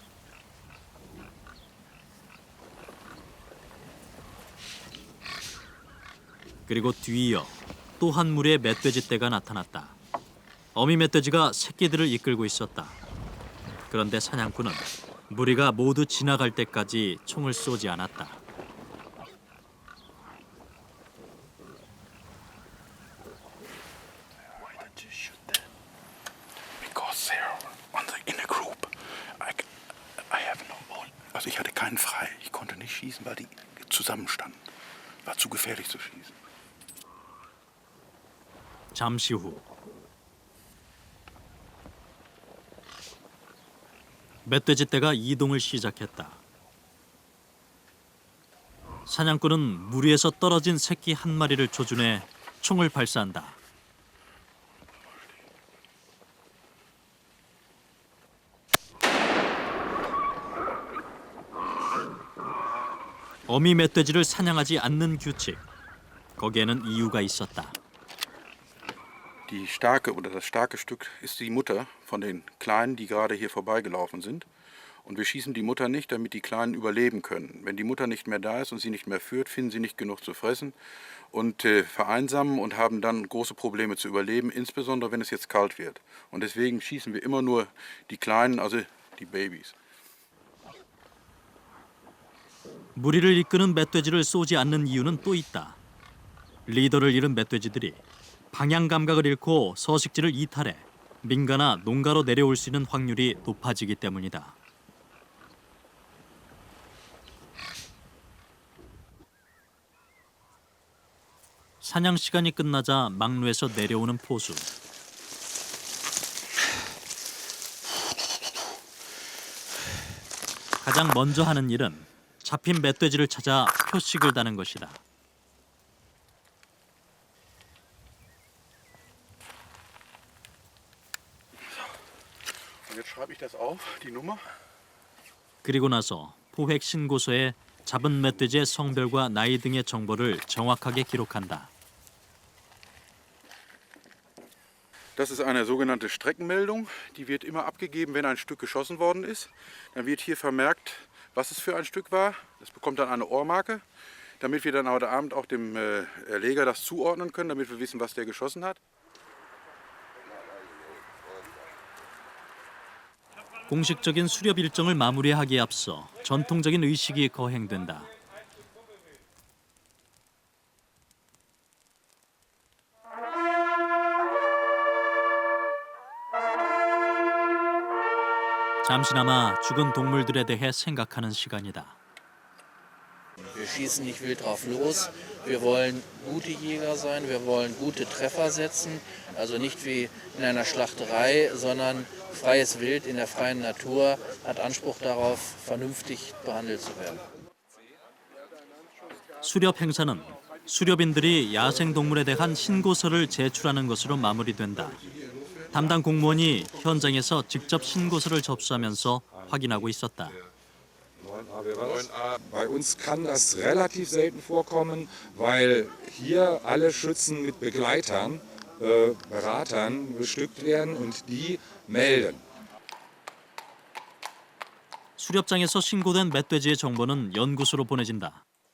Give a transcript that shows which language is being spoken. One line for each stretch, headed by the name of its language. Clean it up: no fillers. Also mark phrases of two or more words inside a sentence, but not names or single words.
Korean: 그리고 뒤이어 또 한 무리의 멧돼지 떼가 나타났다. 어미 멧돼지가 새끼들을 이끌고 있었다. 그런데 사냥꾼은 무리가 모두 지나갈 때까지 총을 쏘지 않았다.
German: Also ich hatte keinen frei. Ich konnte nicht schießen, weil die zusammenstanden. War zu gefährlich zu schießen.
Korean: 잠시 후 멧돼지 떼가 이동을 시작했다. 사냥꾼은 무리에서 떨어진 새끼 한 마리를 조준해 총을 발사한다. 어미 멧돼지를 사냥하지 않는 규칙. 거기에는 이유가 있었다.
German: Die starke oder das starke Stück ist die Mutter von den Kleinen, die gerade hier vorbeigelaufen sind. Und wir schießen die Mutter nicht, damit die Kleinen überleben können. Wenn die Mutter nicht mehr da ist und sie nicht mehr führt, finden sie nicht genug zu fressen und vereinsamen und haben dann große Probleme zu überleben, insbesondere wenn es jetzt kalt wird. Und deswegen schießen wir immer nur die Kleinen, also die Babys.
Korean: 무리를 이끄는 멧돼지를 쏘지 않는 이유는 또 있다. 리더를 잃은 멧돼지들이 방향 감각을 잃고 서식지를 이탈해 민가나 농가로 내려올 수 있는 확률이 높아지기 때문이다. 사냥 시간이 끝나자 망루에서 내려오는 포수. 가장 먼저 하는 일은 잡힌 멧돼지를 찾아 표식을 다는 것이다.
German: Und jetzt schreibe ich das auf, die Nummer.
Korean: 그리고 나서 포획 신고서에 잡은 멧돼지의 성별과 나이 등의 정보를 정확하게 기록한다.
German: Das ist eine sogenannte Streckenmeldung. Die wird immer abgegeben, wenn ein Stück geschossen worden ist. Dann wird hier vermerkt, was es für ein Stück war. Es bekommt dann eine Ohrmarke. damit wir dann heute Abend auch dem Erleger das zuordnen können, damit wir wissen, was der geschossen hat.
Korean: 공식적인 수렵 일정을 마무리하기에 앞서 전통적인 의식이 거행된다. 잠시나마 죽은 동물들에 대해 생각하는 시간이다.
German: Wir schießen nicht wild drauf los. Wir wollen gute Jäger sein, wir wollen gute Treffer setzen. Also nicht wie in einer Schlachterei, sondern freies Wild in der freien Natur hat Anspruch darauf, vernünftig behandelt zu werden.
Korean: 수렵 행사는 수렵인들이 야생동물에 대한 신고서를 제출하는 것으로 마무리된다. 담당 공무원이 현장에서 직접 신고서를 접수하면서 확인하고 있었다.
German: Bei uns kann das relativ selten vorkommen, weil hier alle Schützen mit Begleitern, Beratern bestückt werden und die melden.
Korean: 수렵장에서 신고된 멧돼지의 정보는 연구소로 보내진다.